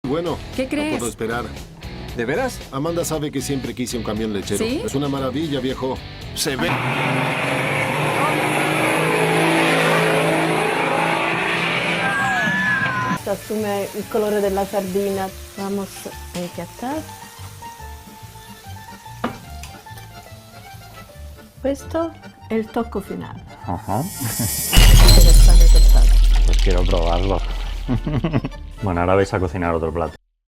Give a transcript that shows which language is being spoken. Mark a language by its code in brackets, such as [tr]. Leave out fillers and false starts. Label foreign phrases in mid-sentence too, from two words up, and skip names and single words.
[es] Bueno, ¿Qué crees? no puedo esperar. ¿De veras? Amanda sabe que siempre quise un camión lechero. ¿Sí? Es una maravilla, viejo. Se ve. [it] Assume il colore della sardina. [es] Vamos a impiattare. [it] Questo è il tocco finale. [es] Ajá. [it] Interessante, interessante. [es] Pues quiero probarlo. Bueno, ahora vais a cocinar otro plato.